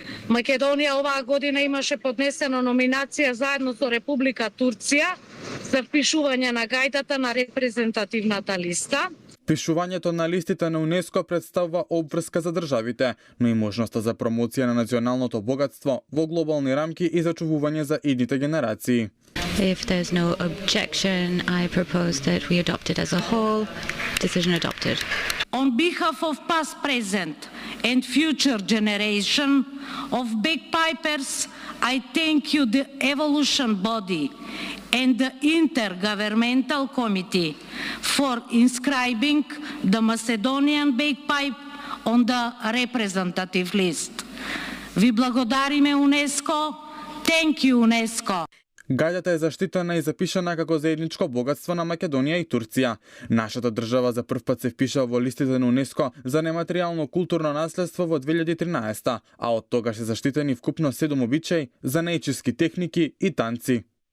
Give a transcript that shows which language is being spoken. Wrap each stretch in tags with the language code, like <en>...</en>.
<mk>Македонија оваа година имаше поднесена номинација заедно со Република Турција за впишување на гајдата на репрезентативната листа. Впишувањето на листите на УНЕСКО представува обврска за државите, но и можноста за промоција на националното богатство во глобални рамки и зачувување за идните генерации.</mk> <en>If there's no objection, I propose that we adopt it as a whole. Decision adopted. On behalf of past, present and future generation of bagpipers, I thank you, the Evolution Body and the Intergovernmental Committee, for inscribing the Macedonian bagpipe on the representative list.</en> <mk>Ви благодариме, УНЕСКО.</mk> <en>Thank you, УНЕСКО.</en> <mk>Гајдата е заштитена и запишана како заедничко богатство на Македонија и Турција. Нашата држава за прв пат се впиша во листите на УНЕСКО за нематеријално културно наследство во 2013, а од тогаш се заштитени вкупно 7 обичаи, занаичиски техники и танци.</mk>